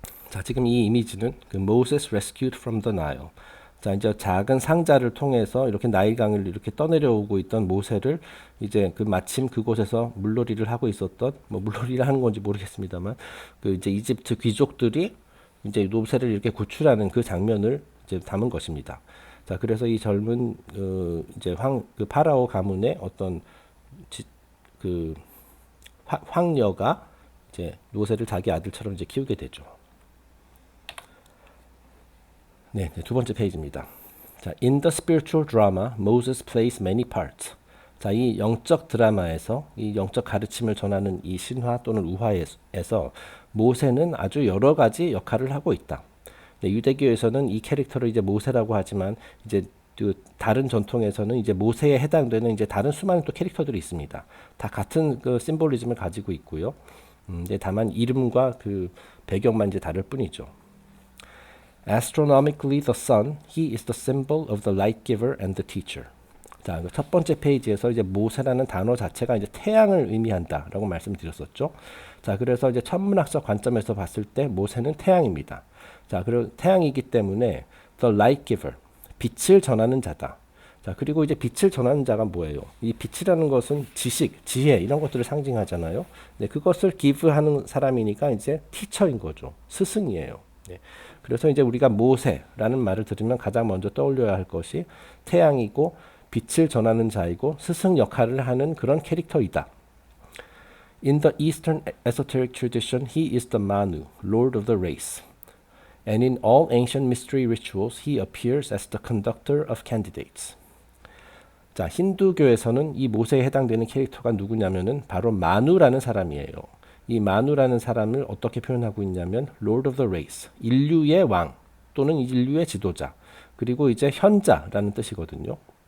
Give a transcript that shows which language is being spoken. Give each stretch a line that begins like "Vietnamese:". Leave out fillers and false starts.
Korean: 자, 지금 이 이미지는 그
English: Moses rescued from the Nile.
Korean: 자, 이제 작은 상자를 통해서 이렇게 나일강을 이렇게 떠내려오고 있던 모세를 이제 그 마침 그곳에서 물놀이를 하고 있었던, 뭐 물놀이를 하는 건지 모르겠습니다만, 그 이제 이집트 귀족들이 이제 모세를 이렇게 구출하는 그 장면을 이제 담은 것입니다. 자, 그래서 이 젊은 이제 그 파라오 가문의 어떤 황녀가 이제 모세를 자기 아들처럼 이제 키우게 되죠. 네, 두 번째 페이지입니다. 자,
English: in the spiritual drama, Moses plays many parts.
Korean: 자, 이 영적 드라마에서 이 영적 가르침을 전하는 이 신화 또는 우화에서 모세는 아주 여러 가지 역할을 하고 있다. 네, 유대교에서는 이 캐릭터를 이제 모세라고 하지만 이제 그 다른 전통에서는 이제 모세에 해당되는 이제 다른 수많은 또 캐릭터들이 있습니다. 다 같은 그 심볼리즘을 가지고 있고요. 이제 다만 이름과 그 배경만 이제 다를 뿐이죠.
English: Astronomically the sun, he is the symbol of the light giver and the teacher.
Korean: 자, 첫 번째 페이지에서 이제 모세라는 단어 자체가 이제 태양을 의미한다라고 말씀드렸었죠. 자, 그래서 이제 천문학적 관점에서 봤을 때 모세는 태양입니다. 자, 그리고 태양이기 때문에
English: the light giver,
Korean: 빛을 전하는 자다. 자, 그리고 이제 빛을 전하는 자가 뭐예요? 이 빛이라는 것은 지식, 지혜 이런 것들을 상징하잖아요. 네, 그것을 give하는 사람이니까 이제 teacher인 거죠. 스승이에요. 네. 그래서 이제 우리가 모세라는 말을 들으면 가장 먼저 떠올려야 할 것이 태양이고 빛을 전하는 자이고 스승 역할을 하는 그런 캐릭터이다.
English: In the Eastern esoteric tradition, he is the Manu, Lord of the race. And in all ancient mystery rituals, he appears as the conductor of candidates.
Korean: 자, 힌두교에서는 이 모세에 해당되는 캐릭터가 누구냐면은 바로 마누라는 사람이에요. 이 마누라는 사람을 어떻게 표현하고 있냐면
English: Lord of the race,
Korean: 인류의 왕 또는 인류의 지도자, 그리고 이제 현자라는 뜻이거든요.